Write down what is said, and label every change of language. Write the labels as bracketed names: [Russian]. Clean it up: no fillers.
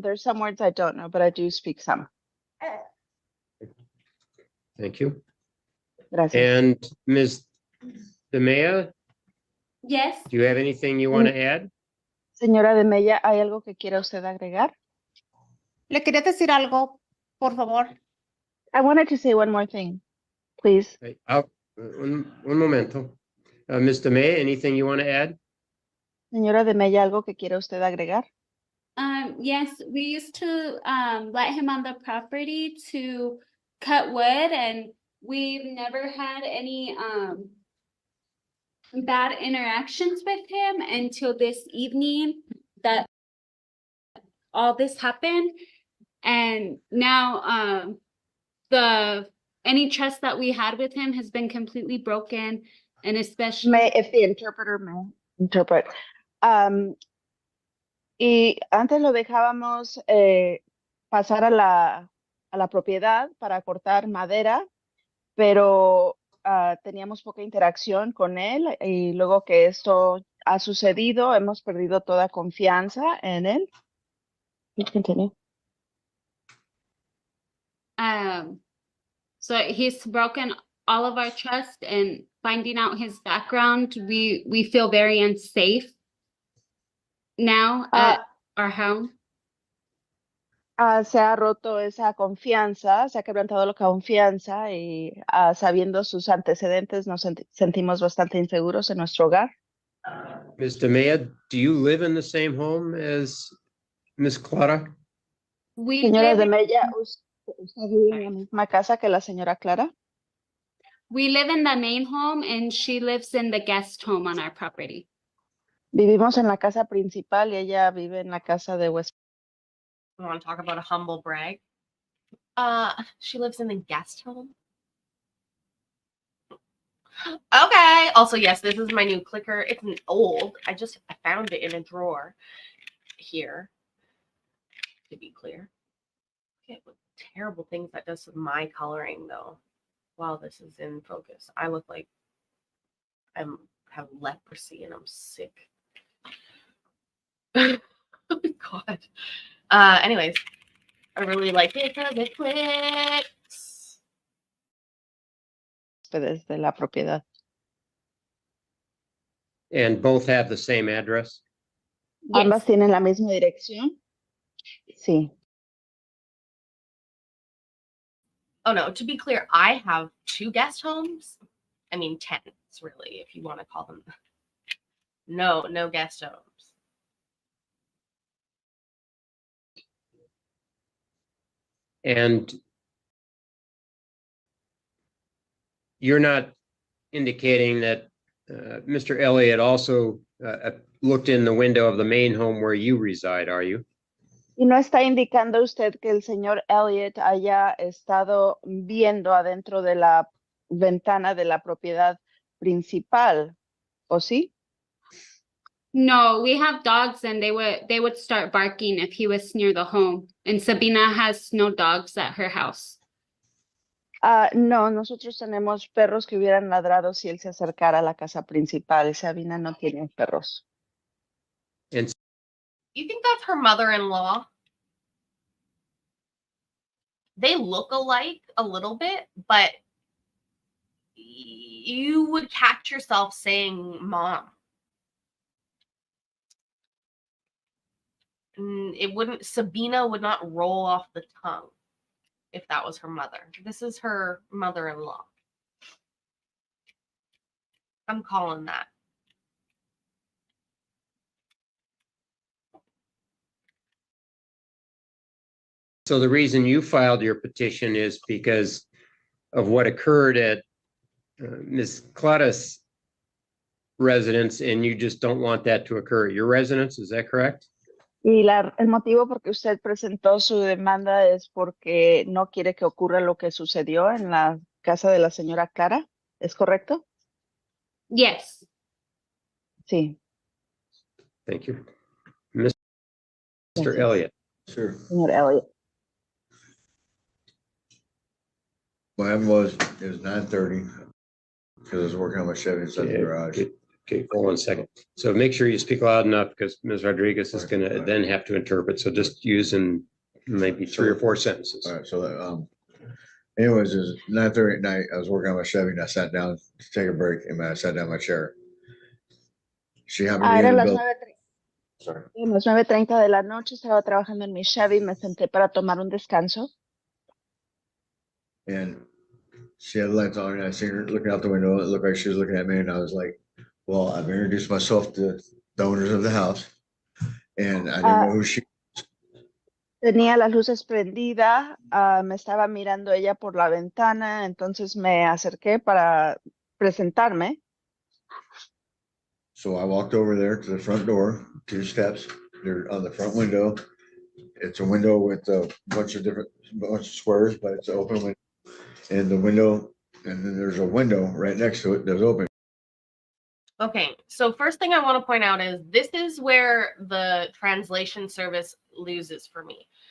[English] There's some words I don't know, but I do speak some. Thank you. [Spanish] Gracias. [English] And Ms. DeMea, Yes. do you have anything you want to add? [Spanish] Señora de Mella, ¿hay algo que quiera usted agregar? Le quería decir algo, por favor. [English] I wanted to say one more thing, please. [Spanish] Un momento. [English] Ms. DeMea, anything you want to add? [Spanish] Señora de Mella, ¿algo que quiera usted agregar? [English] Yes, we used to let him on the property to cut wood, and we've never had any bad interactions with him until this evening that all this happened. And now the any trust that we had with him has been completely broken, and especially If the interpreter may interpret. [Spanish] Y antes lo dejábamos pasar a la propiedad para cortar madera, pero teníamos poca interacción con él y luego que esto ha sucedido, hemos perdido toda confianza en él. [English] Please continue. so he's broken all of our trust, and finding out his background, we feel very unsafe now at our home. [Spanish] Se ha roto esa confianza, se ha quebrantado la confianza y sabiendo sus antecedentes nos sentimos bastante inseguros en nuestro hogar. [English] Ms. DeMea, do you live in the same home as Ms. Clara? We [Spanish] Señora [English] live, [Spanish] de Mella, ¿usted vive en la misma casa que la señora Clara? [English] we live in the main home, and she lives in the guest home on our property. [Spanish] Vivimos en la casa principal y ella vive en la casa de huéspedes. [English] I want to talk about a humble brag. She lives in the guest home. Okay. Also, yes, this is my new clicker. It's an old. I found it in a drawer here. To be clear. Look at what terrible things that does to my coloring, though. While this is in focus, I look like I have leprosy and I'm sick. Oh my God. Anyways, I really like it because it clicks. [Spanish] De la propiedad. [English] And both have the same address? [Spanish] ¿Ambas tienen la misma dirección? Sí. [English] Oh no, to be clear, I have 2 guest homes. I mean, tenants, really, if you want to call them. No guest homes. And you're not indicating that Mr. Elliott also looked in the window of the main home where you reside, are you? [Spanish] Y no está indicando usted que el señor Elliott haya estado viendo adentro de la ventana de la propiedad principal, ¿o sí? [English] No, we have dogs, and they would start barking if he was near the home. And Sabina has no dogs at her house. [Spanish] No, nosotros tenemos perros que hubieran ladrado si él se acercara a la casa principal. Sabina no tiene perros. [English] And You think that's her mother-in-law? They look alike a little bit, but you would catch yourself saying mom. Sabina would not roll off the tongue if that was her mother. This is her mother-in-law. I'm calling that. so the reason you filed your petition is because of what occurred at Ms. Clara's residence, and you just don't want that to occur at your residence, is that correct? Y el motivo por que usted presentó su demanda es porque no quiere que ocurra lo que sucedió en la casa de la señora Clara, ¿es correcto? Yes. Sí. Thank you. Mr. Elliott. Sure. Señor Elliott. What happened was, it was 9:30, because I was working on my Chevy inside the garage. Okay, hold on a second. So make sure you speak loud enough because Ms. Rodriguez is going to then have to interpret. So just use in maybe 3 or 4 sentences. All right, so anyways, it was 9:30 at night. I was working on my Chevy and I sat down to take a break, and I sat down in my chair. She happened to be in [Spanish] Eran [English] the [Spanish] las [English] building. Sorry. [Spanish] 9:30 de la noche, estaba trabajando en mi Chevy, me senté para tomar un descanso. [English] And she had lights on, and I seen her looking out the window. It looked like she was looking at me, and I was like, well, I've introduced myself to the owners of the house. And I didn't know who she. [Spanish] Tenía las luces prendidas, me estaba mirando ella por la ventana, entonces me acerqué para presentarme. [English] So I walked over there to the front door, 2 steps. They're on the front window. It's a window with a bunch of squares, but it's an open window. And the window, and then there's a window right next to it that's open. Okay, so first thing I want to point out is this is where the translation service loses for me.